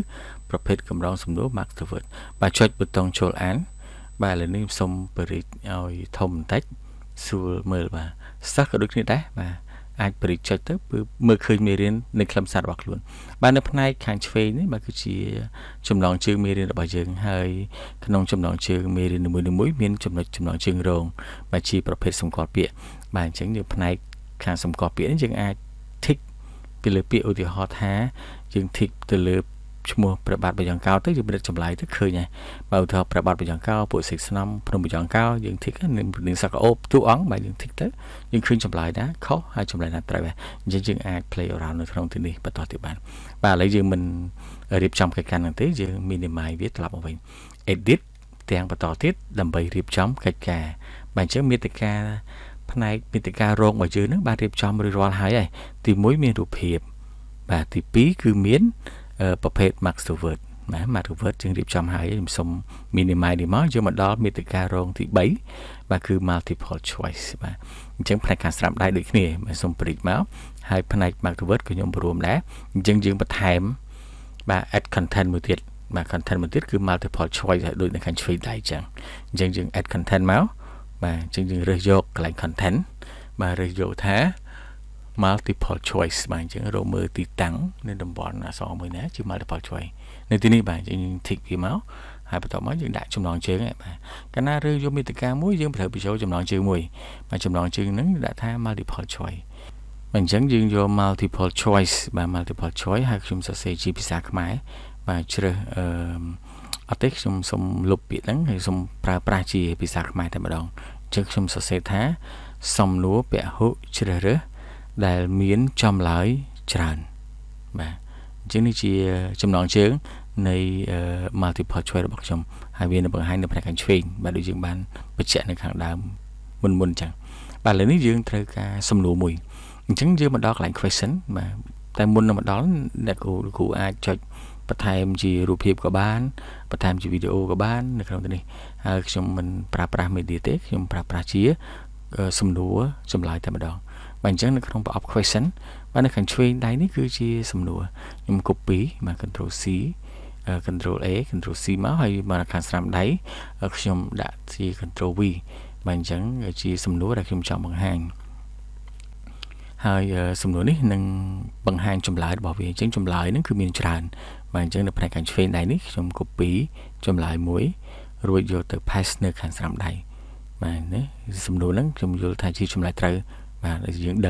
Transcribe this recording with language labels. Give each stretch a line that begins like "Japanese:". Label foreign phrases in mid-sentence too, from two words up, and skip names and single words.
Khmer: ប្រភេទកម្រងសំណួរ
English: Max the Word
Khmer: បាទចុចប៊ូតុងចូលអានបាទឥឡូវនេះសូមបរិយាឲ្យធំបន្តិចស្រួលមើលបាទសិស្សក៏ដូចគ្នាដែរបាទអាចបរិយាចុចទៅមើលឃើញមេរៀននៃខ្លឹមសាររបស់ខ្លួនបាទនៅផ្នែកខាងឆ្វេងនេះបាទគឺជាចំណងជើងមេរៀនរបស់យើងហើយក្នុងចំណងជើងមេរៀននីមួយៗមានចំណុចចំណងជើងរងបាទជាប្រភេទសម្គាល់ពាក្យបាទអញ្ចឹងយើងផ្នែកខាងសម្គាល់ពាក្យនេះយើងអាច tick ពីលើពាក្យឧទាហរណ៍ថាយើង tick ទៅលើ ឈ្មោះព្រះបាទបយ៉ាងកោទៅយើងបិទចម្លើយទៅឃើញហើយបើឧទាហរណ៍ព្រះបាទបយ៉ាងកោពួកសិស្សស្នំភ្នំបយ៉ាងកោយើងធីកនឹងសកអូបទូអង្គបើយើងធីកទៅយើងឃើញចម្លើយណាខុសហើយចម្លើយណាត្រូវហើយអញ្ចឹងយើងអាច
English: play around
Khmer: នៅក្នុងទីនេះ បន្តទៀតបានបាទឥឡូវយើងមិនរៀបចំកិច្ចការហ្នឹងទេយើង minimize វាត្រឡប់មកវិញ edit ទាំងបន្តទៀតដើម្បីរៀបចំកិច្ចការបាទអញ្ចឹងមាតិកាផ្នែកមាតិការង របស់យើងហ្នឹងបានរៀបចំរួចរាល់ហើយទី1មានរូបភាពបាទទី2គឺមានប្រភេទ
English: max to word
Khmer: បាទ
English: max to word
Khmer: យើងរៀ បចំហើយខ្ញុំសុំ minimize នេះមកយកមកដល់មាតិការងទី3បាទគឺ
English: multiple choice
Khmer: បាទអញ្ចឹងផ្នែកខាងស្រាប់ដៃដូចគ្នាបាទសុំព្រីកមកហើយផ្នែក
English: max to word
Khmer: ក៏ខ្ញុំរួមដែរអញ្ចឹងយើងបន្ថែមបាទ
English: add content
Khmer: មួយទៀតបាទ content មួយទៀតគឺ
English: multiple choice
Khmer: ហើយដូចនៅខាងឆ្វេងដៃអញ្ចឹងយើង
English: add content
Khmer: មកបាទអញ្ចឹងយើងរើសយកកន្លែង content បាទរើសយកថា
English: multiple choice
Khmer: បាទអញ្ចឹងរកមើលទីតាំងនៅតំបន់អ ក្សរមួយណាជា
English: multiple choice
Khmer: នៅទីនេះបាទយើង tick វាមកហើយបន្ទាប់មកយើងដាក់ចំណងជើងបាទកាលណារើសយកមាតិកាមួយយើងត្រូវបញ្ចូលចំណងជើងមួយបាទចំណងជើងហ្នឹងដាក់ថា
English: multiple choice
Khmer: អញ្ចឹងយើងយក
English: multiple choice
Khmer: បាទ
English: multiple choice
Khmer: ហើយខ្ញុំសរសេរជាភាសាខ្មែរបាទជ្រើសអត់ទេខ្ញុំសូមលុបពាក្យ ហ្នឹងហើយសូមប្រើប្រាស់ជាភាសាខ្មែរតែម្ដងអញ្ចឹងខ្ញុំសរសេរថាសំណួរពហុជ្រើសរើសដែលមានចម្លើយច្រើនបាទអញ្ចឹងនេះជាចំណងជើងនៃ
English: multiple choice
Khmer: របស់ខ្ញុំហើយវានៅបង្ហាញនៅផ្នែកខាងឆ្វេងបាទដូចយើងបានបញ្ជាក់នៅខាងដើមមុនអញ្ចឹងបាទឥឡូវនេះយើងត្រូវការសំណួរមួយអញ្ចឹងយើងមកដល់កន្លែង question បាទតែមុននឹងមកដល់អ្នកគ្រូអាចចុចបន្ថែមជារូបភាពក៏បានបន្ថែមជាវីដេអូ ក៏បាននៅក្នុងទីនេះហើយខ្ញុំមិនប្រើប្រាស់ media ទេខ្ញុំប្រើប្រាស់ជាសំណួរចម្លើយតែម្ដងបាទអញ្ចឹងនៅក្នុងប្រអប់ question បាទ នៅខាងឆ្វេងដៃនេះគឺជាសំណួរខ្ញុំ copy បាទ
English: control C control A control C
Khmer: មកហើយមកខាងស្រាំដៃខ្ញុំដាក់ជា
English: control V
Khmer: បាទអញ្ចឹងជាសំណួរដែលខ្ញុំចង់បង្ហាញហើយសំណួរនេះនឹងបង្ហាញចម្លើយរបស់វាអញ្ចឹងចម្លើយហ្នឹងគឺមានច្រើនបាទអញ្ចឹងនៅផ្នែកខាងឆ្វេងដៃនេះខ្ញុំ copy ចម្លើយមួយរួចយកទៅ paste នៅខាងស្រាំដៃបាទណាសំណួរហ្នឹងខ្ញុំយល់ថាជាចម្លើយត្រូវបាទយើងដឹង